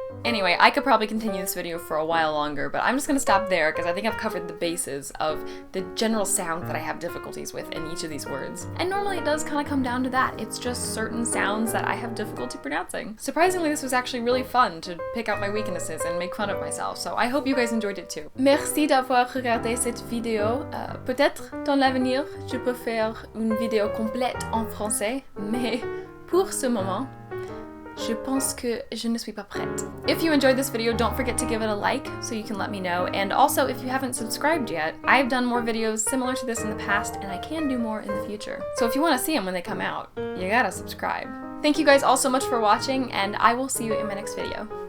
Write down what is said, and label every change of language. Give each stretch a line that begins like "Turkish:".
English: Anyway, I could probably continue this video for a while longer, but I'm just gonna stop there because I think I've covered the bases of the general sounds that I have difficulties with in each of these words. And normally it does kind of come down to that. It's just certain sounds that I have difficulty pronouncing. Surprisingly, this was actually really fun to pick out my weaknesses and make fun of myself, so I hope you guys enjoyed it too.
French: Merci d'avoir regardé cette vidéo. Peut-être dans l'avenir, je peux faire une vidéo complète en français, mais pour ce moment, je pense que je ne suis pas prête.
English: If you enjoyed this video, don't forget to give it a like so you can let me know. And also, if you haven't subscribed yet, I've done more videos similar to this in the past, and I can do more in the future. So if you want to see them when they come out, you gotta subscribe. Thank you guys all so much for watching, and I will see you in my next video.